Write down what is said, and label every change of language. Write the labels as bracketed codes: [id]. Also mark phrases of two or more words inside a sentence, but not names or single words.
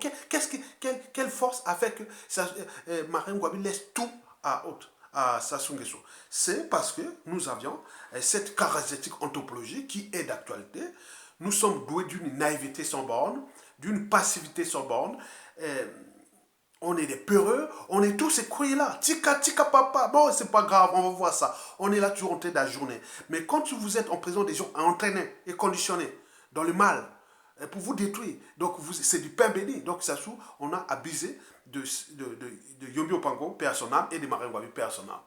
[fr] Quelle force a fait que Marine Ngouabi laisse tout à Sassou Nguesso? C'est parce que nous avions cette caractéristique anthropologique qui est d'actualité. Nous sommes doués d'une naïveté sans borne, d'une passivité sans borne. On est des peureux, on est tous écroués là. [ln] Tika, tika, papa. [fr] Bon, c'est pas grave, on va voir ça. On est là toujours en train de la journée. Mais quand vous êtes en présence des gens entraînés et conditionnés dans le mal, pour vous détruire, donc c'est du pain béni. Donc, Sassou, on a abusé de Yombi Opango, paix à son âme, et de Marine Ngouabi, paix à son âme.